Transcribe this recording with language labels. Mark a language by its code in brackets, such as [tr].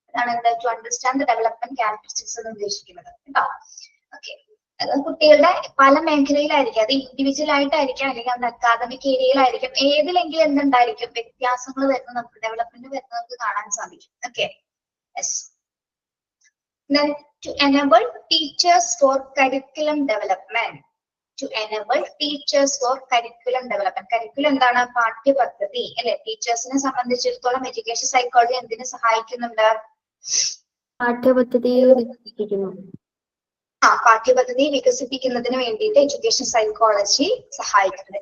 [ml] അതാണ് എന്താ [en] to understand the development characteristics [ml] എന്ന് ഉദ്ദേശിക്കുന്നത് കേട്ടോ. ഓക്കെ, കുട്ടികളുടെ പല മേഖലയിലായിരിക്കും, അത് ഇൻഡിവിജ്വൽ ആയിട്ടായിരിക്കാം അല്ലെങ്കിൽ അത് അക്കാദമിക് ഏരിയയിലായിരിക്കും, ഏതിലെങ്കിലും എന്തുണ്ടായിരിക്കും വ്യത്യാസങ്ങൾ വരുന്നത് നമുക്ക് ഡെവലപ്മെന്റ് വരുന്നത് നമുക്ക് കാണാൻ സാധിക്കും. [en] Okay, yes. Then to enable teachers for curriculum development. To enable teachers for curriculum development. [ml] Curriculum എന്താണ്? പാഠ്യപദ്ധതി അല്ലെ? ടീച്ചേഴ്സിനെ സംബന്ധിച്ചിടത്തോളം എഡ്യൂക്കേഷൻ സൈക്കോളജി എന്തിനു സഹായിക്കുന്നുണ്ട്? പാഠ്യപദ്ധതി വികസിപ്പിക്കുന്നു. പാഠ്യപദ്ധതി വികസിപ്പിക്കുന്നതിന് വേണ്ടിയിട്ട് എഡ്യൂക്കേഷൻ സൈക്കോളജി സഹായിക്കുന്നുണ്ട്.